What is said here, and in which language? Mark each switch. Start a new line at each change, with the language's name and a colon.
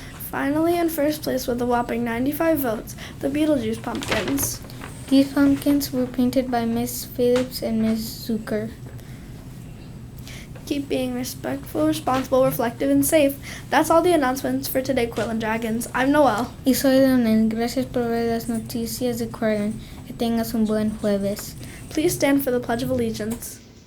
English: Finally, in first place with a whopping 95 votes, the Beetlejuice pumpkins. These pumpkins were painted by Ms. Phillips and Ms. Zucker. Keep being respectful, responsible, reflective, and safe. That's all the announcements for today, Cortland Dragons. I'm Noelle.
Spanish: Y soy Leonel. Gracias por ver las noticias de Cortland. Que tengas un buen jueves.
English: Please stand for the Pledge of Allegiance.